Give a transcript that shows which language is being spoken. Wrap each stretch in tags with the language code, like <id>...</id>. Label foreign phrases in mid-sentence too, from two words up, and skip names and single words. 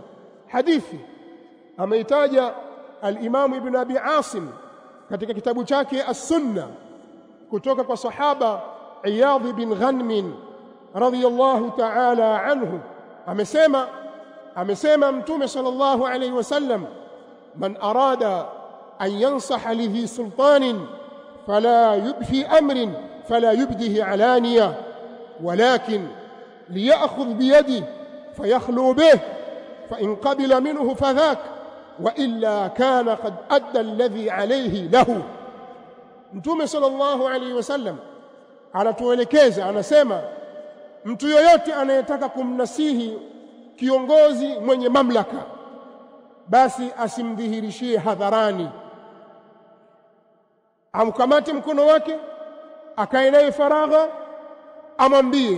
<sw>Hadithi ameitaja al-Imam Ibn Abi Asim katika kitabu chake As-Sunna kutoka kwa sahaba Iyadh bin Ghanm</sw> <ar>رضي الله تعالى عنه.</ar> <sw>Amesema Mtume</sw> <ar>صلى الله عليه وسلم، من أراد أن ينصح لذي سلطان فلا يبفي أمر فلا يبده علانية ولكن ليأخذ بيده فيخلو به فإن قبل منه فذاك وإلا كان قد أدى الذي عليه له.</ar> <sw>Mtume</sw> <ar>صلى الله عليه وسلم</ar> <sw>anatuelekeza, anasema mtu yoyote anayetaka kumnasihi kiongozi mwenye mamlaka, basi asimdhihirishie hadharani, amkamate mkono wake akae naye faragha, amwambie.</sw>